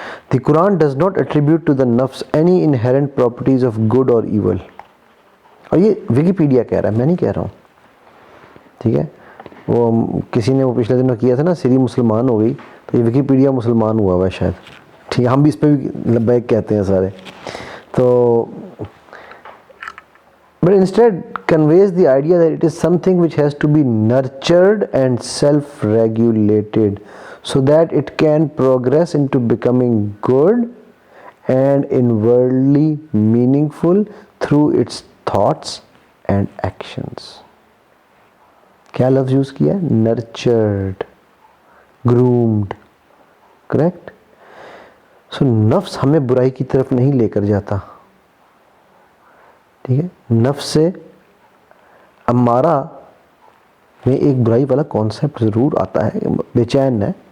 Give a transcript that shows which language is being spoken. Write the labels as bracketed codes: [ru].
[en] The Quran does not attribute to the nafs any inherent properties of good or evil. [ur] اور یہ Wikipedia کہہ رہا ہے، میں نہیں کہہ رہا ہوں. ٹھیک ہے. وہ کسی نے وہ پچھلے دنوں کیا تھا نا، سری مسلمان ہو گئی، تو یہ ویکیپیڈیا مسلمان ہوا ہوا ہے شاید. ٹھیک ہے، ہم بھی اس پہ بھی لبیک کہتے ہیں سارے. تو [en] but instead conveys the idea that it is something which has to be nurtured and self-regulated so that it can progress into becoming good and inwardly meaningful through its thoughts and actions. [ur] کیا لفظ use کیا ہے؟ nurtured, groomed, correct. so نفس ہمیں برائی کی طرف نہیں لے کر جاتا. ٹھیک ہے. نفس سے امارہ میں ایک برائی والا کانسیپٹ ضرور آتا ہے، بے چین ہے.